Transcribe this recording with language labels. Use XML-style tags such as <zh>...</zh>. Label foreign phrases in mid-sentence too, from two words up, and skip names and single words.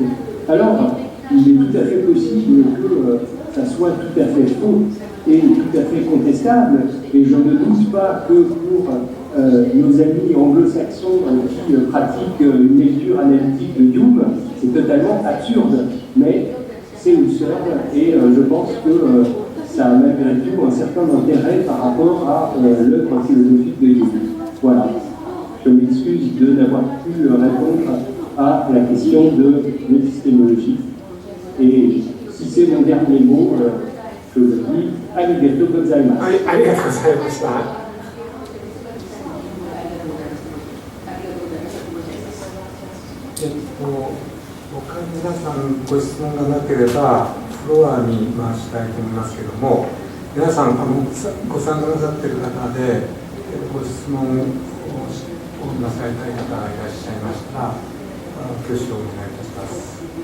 <fr>Alors, il est tout à fait possible que ça soit tout à fait faux et tout à fait contestable, et je ne doute pas que pour nos amis anglo-saxons qui pratiquent une lecture analytique de Hume, c'est totalement absurde, mais c'est Husserl, et je pense que ça a malgré tout un certain intérêt par rapport à l'œuvre philosophique de Hume. Voilà. Je m'excuse de n'avoir pu répondre à la question de l'épistémologie. Et si c'est mon dernier mot, je le dis,</fr> <ja>ありがとうございます. ありがとうございました. 他皆さんご質問がなければフロアに回したいと思いますけれども、皆さんご参加なさっている方でご質問をなさりたい方がいらっしゃいましたら挙手をお願いいたします。</ja>